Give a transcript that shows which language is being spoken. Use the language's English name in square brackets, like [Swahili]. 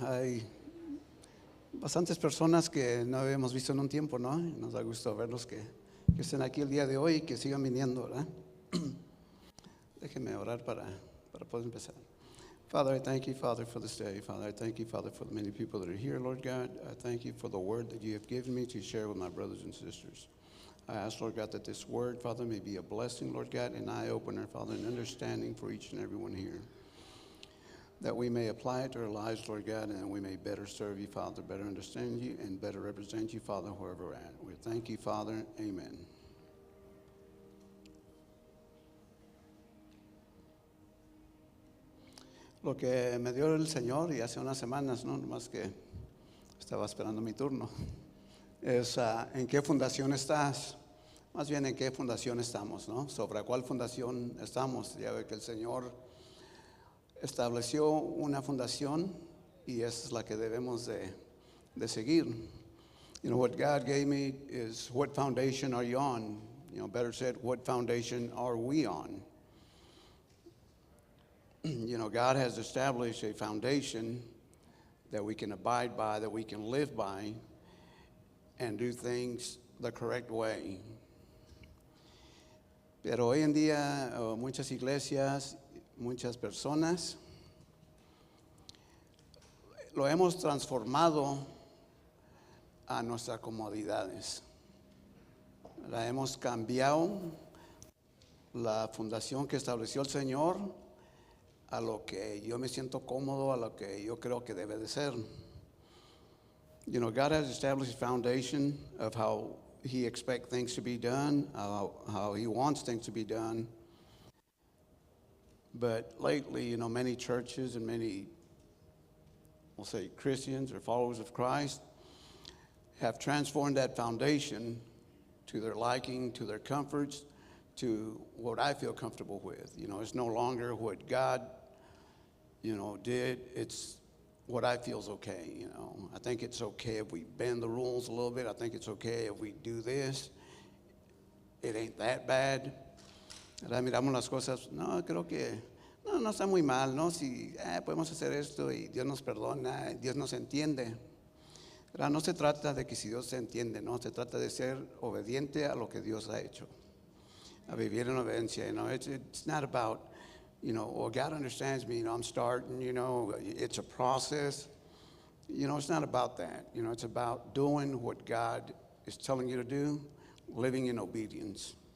[Spanish] Hay bastantes personas que no habíamos visto en un tiempo, ¿no? Y nos da gusto verlos que estén aquí el día de hoy y que sigan viniendo, ¿verdad? Déjenme orar para poder empezar. [English] Father, I thank you, Father, for this day. Father, I thank you, Father, for the many people that are here, Lord God. I thank you for the word that you have given me to share with my brothers and sisters. I ask, Lord God, that this word, Father, may be a blessing, Lord God, an eye-opener, Father, an understanding for each and every one here. That we may apply it to our lives, Lord God, and we may better serve you, Father, better understand you, and better represent you, Father, wherever we're at. We thank you, Father. Amen. [Spanish] Lo que me dio el Señor, y hace unas semanas, ¿no? Nomás que estaba esperando mi turno, es en qué fundación estás. Más bien en qué fundación estamos, ¿no? Sobre cuál fundación estamos. Ya ve que el Señor estableció una fundación y esa es la que debemos de seguir. [English] You know, what God gave me is, what foundation are you on? You know, better said, what foundation are we on? You know, God has established a foundation that we can abide by, that we can live by, and do things the correct way. [Spanish] Pero hoy en día, muchas iglesias, muchas personas, lo hemos transformado a nuestras comodidades. La hemos cambiado la fundación que estableció el Señor a lo que yo me siento cómodo, a lo que yo creo que debe de ser. [English] You know, God has established a foundation of how He expects things to be done, how He wants things to be done. But lately, you know, many churches and many, we'll say Christians or followers of Christ, have transformed that foundation to their liking, to their comforts, to what I feel comfortable with. You know, it's no longer what God, you know, did. It's what I feel is okay, you know. I think it's okay if we bend the rules a little bit. I think it's okay if we do this. It ain't that bad. [Spanish] Ahora miramos las cosas, no, creo que no está muy mal, ¿no? Si podemos hacer esto y Dios nos perdona, Dios nos entiende. Ahora no se trata de que si Dios se entiende, no, se trata de ser obediente a lo que Dios ha hecho. A vivir en obediencia, [English] you know, it's not about, you know, well, God understands me, you know, I'm starting, you know, it's a process. [Spanish] You know, it's not about that. You know, it's about doing what God is telling you to do, living in obedience.